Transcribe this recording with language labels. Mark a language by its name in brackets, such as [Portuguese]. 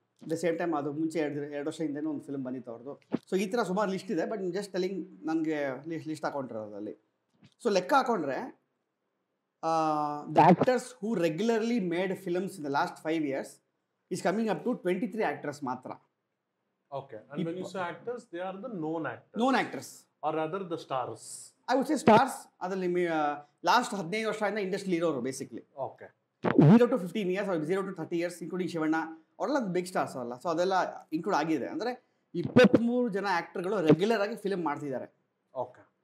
[English] at the same time [Kannada] ಅದು ಮುಂಚೆ 2 ವರ್ಷ ಹಿಂದೆನೂ ಒಂದು ಫಿಲ್ಮ್ ಬಂದಿತ್ತು ಅವ್ರದ್ದು. ಸೊ ಈ ಥರ ಸುಮಾರು ಲಿಸ್ಟ್ ಇದೆ, [English] but just telling [Kannada] ನನಗೆ ಲಿಸ್ಟ್ ಹಾಕೊಂಡಿರೋದಲ್ಲಿ. [English] so [Kannada] ಲೆಕ್ಕ ಹಾಕೊಂಡ್ರೆ [English] the actors who regularly made films in the last 5 years is coming up to 23 actors [Kannada] ಮಾತ್ರ. [English] Okay, and when you say actors, they are the known actors. Known actors. Or rather the stars. I would say stars. [Kannada] ಅದರಲ್ಲಿ last 15 ವರ್ಷದಿಂದ industry ಇರೋರು basically. [English] Okay. 0 to 15 years or 0 to 30 years, including Shivanna [Kannada] ಅವರೆಲ್ಲ [English] big stars [Kannada] ಅಲ್ಲ. So ಅದೆಲ್ಲ include ಆಗಿದೆ. ಅಂದರೆ 23 ಜನ ಆ್ಯಕ್ಟರ್ಗಳು regular ಆಗಿ ಫಿಲ್ಮ್ ಮಾಡ್ತಿದ್ದಾರೆ. [English] Okay.